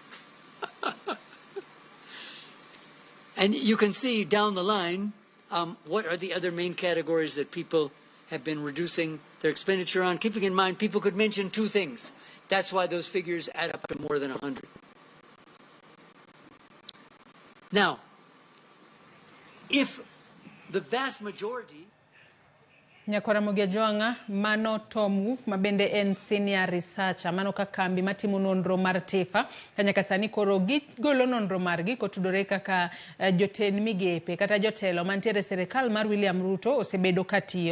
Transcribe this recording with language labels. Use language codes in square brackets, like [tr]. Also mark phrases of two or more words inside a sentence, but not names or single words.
[en] And you can see down the line what are the other main categories that people have been reducing their expenditure on. Keeping in mind, people could mention two things. That's why those figures add up to more than 100. Now, if the vast majority [luo] Ramogi Joanga, mano Tomu, mabende en [en] senior researcher, [luo] mano kakambi matimu nonro mar TIFA, kanyaka sani koro golo nonro margi kotudore kaka Jatend migepe, kata jotelo mantiere serikal mar William Ruto osebedo katiyo.